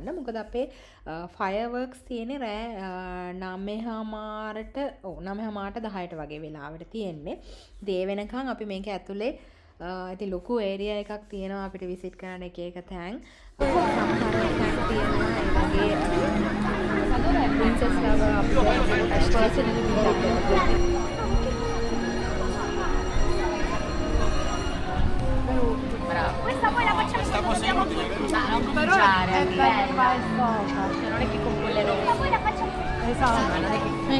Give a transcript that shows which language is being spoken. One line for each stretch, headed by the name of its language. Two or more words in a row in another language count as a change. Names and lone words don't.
Sinhala: මොකද අපේ ෆයර්වර්ක්ස් තියෙන්නේ රෑ 9:00ට 10:00ට වගේ වෙලාවට තියෙන්නේ. ඉතින් ඒ වෙනකන් අපි මේක ඇතුලේ ඉතින් ලොකු ඒරියා එකක් තියෙනවා අපිට විසිට් කරන්න එක තැන්. සමහර තැන් තියෙනවා ඒ වගේ ප්‍රින්සස් ලව අපිට
English: personally meet
Sinhala: කරන්න.
Italian: Questa poi la facciamo quando andiamo tutti. Ma non cominciare, è bella. Non è che con quelle rosse. Ma poi la facciamo. Esatto. Non è che